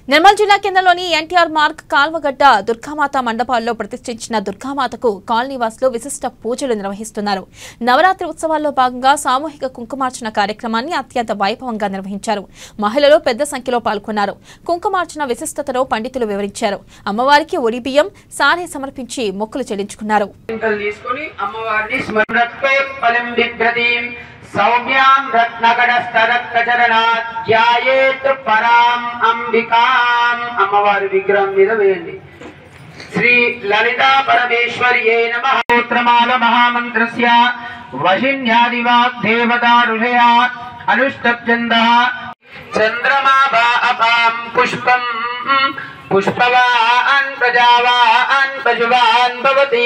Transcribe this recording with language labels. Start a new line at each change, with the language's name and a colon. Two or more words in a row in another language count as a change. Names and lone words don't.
Telugu: నిర్మల్ జిల్లా కేంద్రంలోని ఎన్టీఆర్ మార్గ్ కాల్వగడ్డ దుర్గామాత మండపాల్లో ప్రతిష్ఠించిన దుర్గామాతకు కాలనీవాసులు విశిష్ట పూజలు నిర్వహిస్తున్నారు. నవరాత్రి ఉత్సవాల్లో భాగంగా సామూహిక కుంకుమార్చన కార్యక్రమాన్ని అత్యంత వైభవంగా నిర్వహించారు. మహిళలు పెద్ద సంఖ్యలో పాల్గొన్నారు. కుంకుమార్చన విశిష్టతను పండితులు వివరించారు. అమ్మవారికి ఒడి బియ్యం సారే సమర్పించి మొక్కులు చెల్లించుకున్నారు.
Sanskrit: सौम्यां रत्नगणस्तरक्तचरणात् ध्यायेत् पराम् अंबिकाम्
Telugu: అమ్మవారి విగ్రహం మీద వేయండి.
Sanskrit: श्री ललिता परमेश्वर्यै नमः. स्तोत्रमाल महामन्त्रस्य वशिन्यादिवाग् देवता ऋषया अनुष्टप्छन्दः चन्द्रमा वा अपां पुष्पं पुष्पवान् प्रजावान् पशुवान् भवति